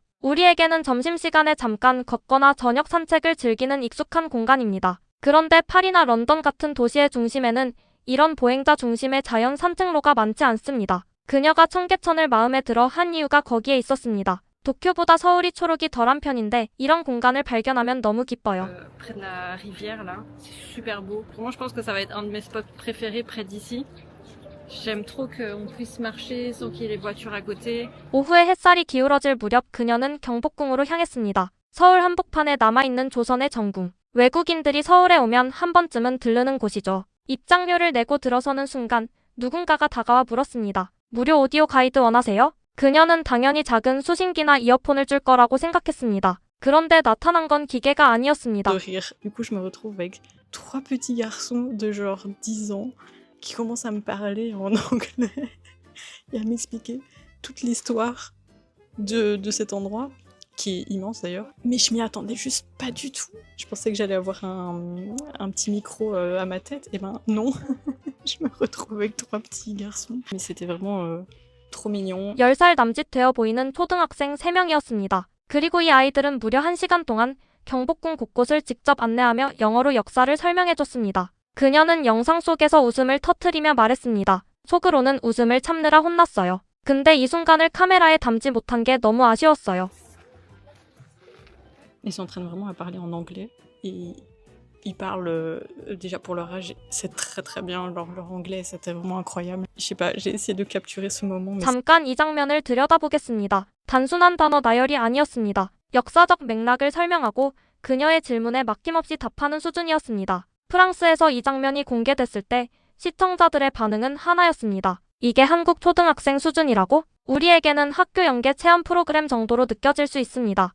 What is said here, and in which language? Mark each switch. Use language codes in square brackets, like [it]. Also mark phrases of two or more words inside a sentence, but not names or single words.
[ko] 우리에게는 점심시간에 잠깐 걷거나 저녁 산책을 즐기는 익숙한 공간입니다. 그런데 파리나 런던 같은 도시의 중심에는 이런 보행자 중심의 자연 산책로가 많지 않습니다. 그녀가 청계천을 마음에 들어 한 이유가 거기에 있었습니다. 도쿄보다 서울이 초록이 덜한 편인데 이런 공간을 발견하면 너무 기뻐요. [fr] Près de la rivière là, c'est super beau. Pour moi, je pense que ça va être un de mes spots préférés près d'ici. J'aime trop qu'on puisse marcher sans qu'il y ait les voitures à côté. [ko] 오후에 햇살이 기울어질 무렵 그녀는 경복궁으로 향했습니다. 서울 한복판에 남아있는 조선의 정궁. 외국인들이 서울에 오면 한 번쯤은 들르는 곳이죠. 입장료를 내고 들어서는 순간 누군가가 다가와 물었습니다. 무료 오디오 가이드 원하세요? 그녀는 당연히 작은 수신기나 이어폰을 줄 거라고 생각했습니다. 그런데 나타난 건 기계가 아니었습니다. [fr] De rire. Du coup, je me retrouve avec trois petits garçons de genre 10 ans qui commencent à me parler en anglais et à m'expliquer toute l'histoire de cet endroit, qui est immense d'ailleurs. Mais je m'y attendais juste pas du tout. Je pensais que j'allais avoir un petit micro à ma tête. Et ben non, je me retrouve avec trois petits garçons. Mais c'était vraiment trop mignon. [ko] 10살 남짓 되어 보이는 초등학생 3명이었습니다. 그리고 이 아이들은 무려 1시간 동안 경복궁 곳곳을 직접 안내하며 영어로 역사를 설명해줬습니다. 그녀는 영상 속에서 웃음을 터뜨리며 말했습니다. 속으로는 웃음을 참느라 혼났어요. 근데 이 순간을 카메라에 담지 못한 게 너무 아쉬웠어요. [fr] Ils s'entraînent vraiment à parler en anglais. Et ils parlent, déjà pour leur âge, c'est très très bien. Leur anglais, c'était vraiment incroyable. Je sais pas, j'ai essayé de capturer ce moment. Mais [ko] 잠깐 이 장면을 들여다보겠습니다. 단순한 단어 나열이 아니었습니다. 역사적 맥락을 설명하고 그녀의 질문에 막힘없이 답하는 수준이었습니다. 프랑스에서 이 장면이 공개됐을 때 시청자들의 반응은 하나였습니다. 이게 한국 초등학생 수준이라고? 우리에게는 학교 연계 체험 프로그램 정도로 느껴질 수 있습니다.